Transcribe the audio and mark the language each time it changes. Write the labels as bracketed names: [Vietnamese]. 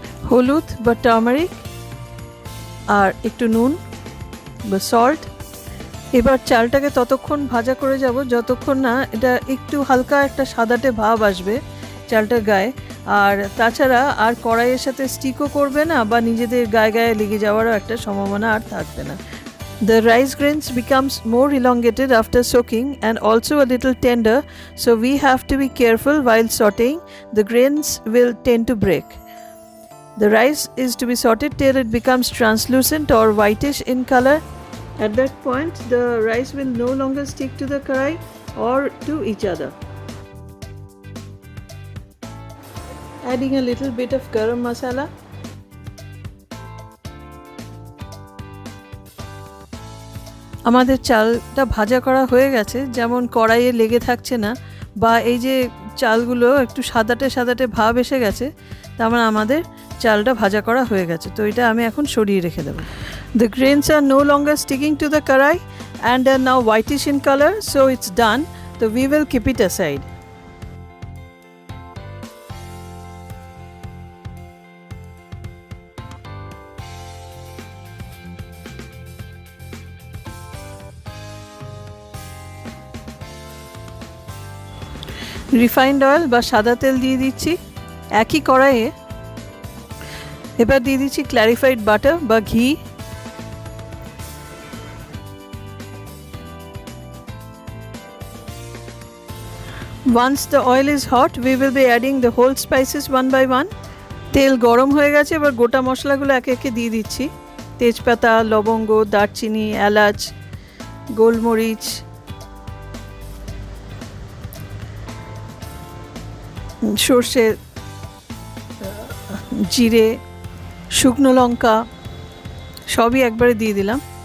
[Bangla] হলুদ বা টার্মারিক আর একটু নুন বা সল্ট। এবার চালটাকে ততক্ষণ ভাজা করে যাব যতক্ষণ না এটা একটু হালকা একটা সাদাটে ভাব আসবে চালটার গায়ে। আর তাছাড়া আর কড়াইয়ের সাথে স্টিকও করবে না বা নিজেদের গায়ে গায়ে লেগে যাওয়ারও একটা সম্ভাবনা আর থাকবে না। [English] The rice grains becomes more elongated after soaking and also a little tender, so we have to be careful while sauteing. The grains will tend to break. The rice is to be sauteed till it becomes translucent or whitish in color. At that point, the rice will no longer stick to the karai or to each other. Adding a little bit of Garam Masala. [Bangla] আমাদের চালটা ভাজা করা হয়ে গেছে, যেমন কড়াইয়ে লেগে থাকছে না বা এই যে চালগুলো একটু সাদাটে সাদাটে ভাব এসে গেছে, তার মানে আমাদের চালটা ভাজা করা হয়ে গেছে। তো এটা আমি এখন সরিয়ে রেখে দেবো। [English] The grains are no longer sticking to the karai and are now whitish in color, so it's done. So we will keep it aside. [Bangla] Refined oil বা সাদা তেল দিয়ে দিচ্ছি একই কড়াইয়ে। এবার দিয়ে দিচ্ছি ক্ল্যারিফাইড বাটার বা ঘি। [English] Once the oil is hot, we will be adding the whole spices one by one. [Bangla] তেল গরম হয়ে গেছে, এবার গোটা মশলাগুলো একে একে দিয়ে দিচ্ছি। তেজপাতা, লবঙ্গ, দারচিনি, এলাচ, গোলমরিচ, সর্ষে, জিরে, শুকনো লঙ্কা সবই একবারে দিয়ে দিলাম।